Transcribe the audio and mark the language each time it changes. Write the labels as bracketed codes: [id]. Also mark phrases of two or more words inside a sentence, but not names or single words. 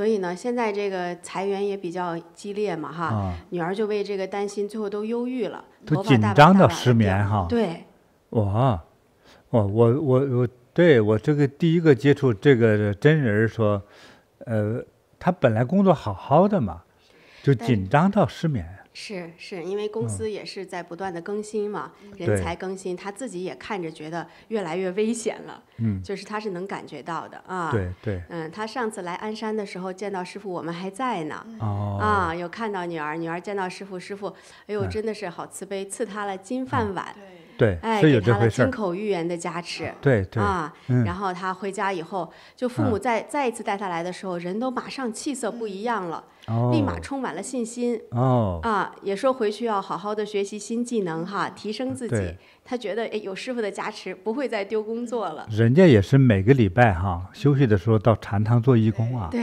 [zh] 以呢，現在這個裁員也比較激烈嘛哈，女兒就為這個擔心，最後都憂鬱了，都緊張到失眠哈。對。我對我這個第一個接觸這個真人說。他本來工作好好的嘛，就緊張到失眠。是因為公司也是在不斷的更新嘛，人才更新，他自己也看着覺得越來越危險了。就是他是能感覺到的啊。对。他上次來鞍山的時候見到師父，我們還在呢。有看到女兒見到師父，哎呦，真的是好慈悲，賜他了金飯碗。對，哎，是有給他了金這回事兒。口玉言的加持。对对，啊，然後他回家以後，就父母再一次帶他來的時候，人都馬上氣色不一樣了，立馬充滿了信心。啊，也說回去要好好的學習新技能哈，提升自己對。他覺得哎，有師傅的加持，不會再丟工作了。人家也是每個禮拜哈休息的時候到禪堂做義工啊，